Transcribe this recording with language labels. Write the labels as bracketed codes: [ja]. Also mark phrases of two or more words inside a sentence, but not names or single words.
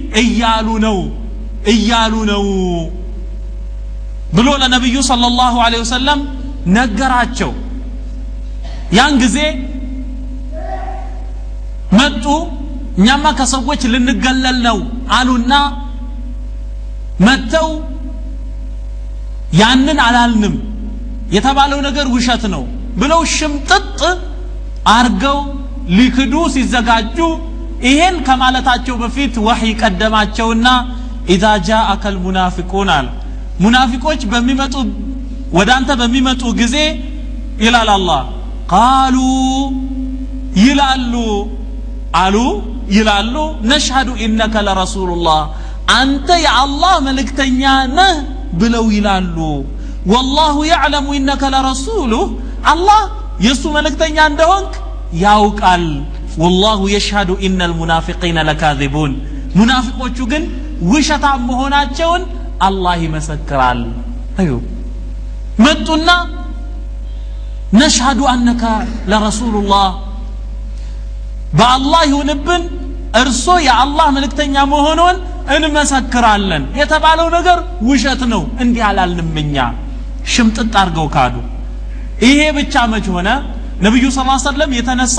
[am] እያሉ ነው ብሎ ለነብዩ [ar] صلى الله عليه وسلم [am] ነገራቸው ያን ጊዜ መጡ እኛማ ከሰዎች ልንገለል ነው አሉና መተው ያንን አላልንም የተባለው ነገር ውሸት ነው ብለው ሽምጥጥ አርገው ሊክዱ ሲዘጋጁ ይሄን ከማለታቸው በፊት ወህይ ቀደማቸውና [ar] اذا جاءك المنافقون [am] ሙናፊቆች በሚመጡ ወዳንተ በሚመጡ ጊዜ ይላል አላህ قالوا ይላሉ [ar] نشهد إنك لرسول الله [am] አንተ የአላህ መልእክተኛ ነህ ብለው ይላሉ [ar] والله يعلم انك لرسوله الله [am] የሱ መልእክተኛ እንደሆንክ ያውቃል [ar] والله يشهد ان المنافقين لكاذبون [am] ሙናፊቆቹ ግን ውሸታም መሆናቸውን አላህ ይመሰክራል መጡና [ar] نشهد انك لرسول الله [am] በአላህ ይሁንብን እርሶ የአላህ መልእክተኛ መሆኑን እንመሰክራለን የተባለው ነገር ውሸት ነው እንዲህ አላልንምኛ ሽምጥጥ አርገው ካዱ ይሄ ብቻ መች ሆነ ነብዩ [ar] صلى الله عليه وسلم [am] የተነሳው